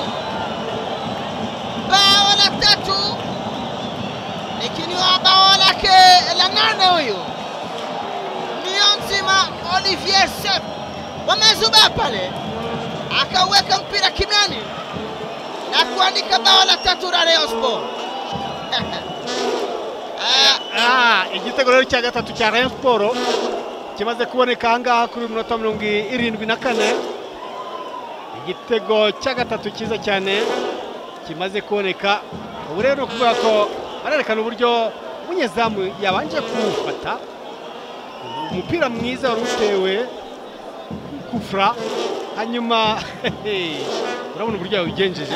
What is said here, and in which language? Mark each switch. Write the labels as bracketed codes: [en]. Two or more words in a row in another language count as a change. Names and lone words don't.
[sw] Bao la 3. Lakini bao lake la 8 huyo. Niyonzima Olivier Sepp wamezuba pale. Akaweka mpira kimiani na kuandika bao la 3 la Rayon Sports. [rw] Igitego rero cya gatatu cya Rayon Sports kimaze kuboneka ngaha kuri minota 74. Igitego cya gatatu cyiza cyane kimaze kuboneka. Ubu rero kuvuga ko barerekana uburyo umunyezamu yabanje kufata umupira mwiza warutewe kufra hanyuma urabona uburyo yawigenjeje.